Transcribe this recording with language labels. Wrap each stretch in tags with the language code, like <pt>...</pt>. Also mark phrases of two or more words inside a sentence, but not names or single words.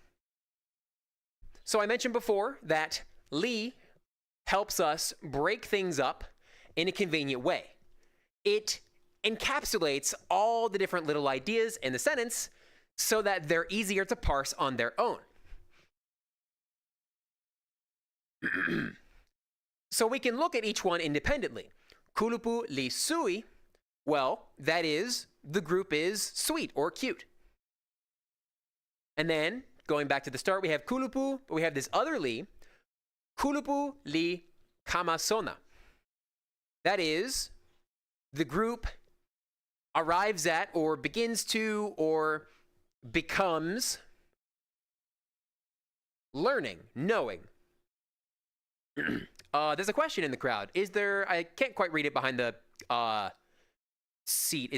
<en>So I mentioned before that li helps us break things up in a convenient way. It encapsulates all the different little ideas in the sentence so that they're easier to parse on their own. So we can look at each one independently.</en> <tok>Kulupu li sui,</tok> <en>well, that is, the group is sweet or cute. And then, going back to the start, we have kulupu, but we have this other li,</en> <tok>kulupu li kama sona.</tok> <en>That is, the group arrives at, or begins to, or becomes learning, knowing. There's a question in the crowd. Is there, I can't quite read it behind the seat.</en>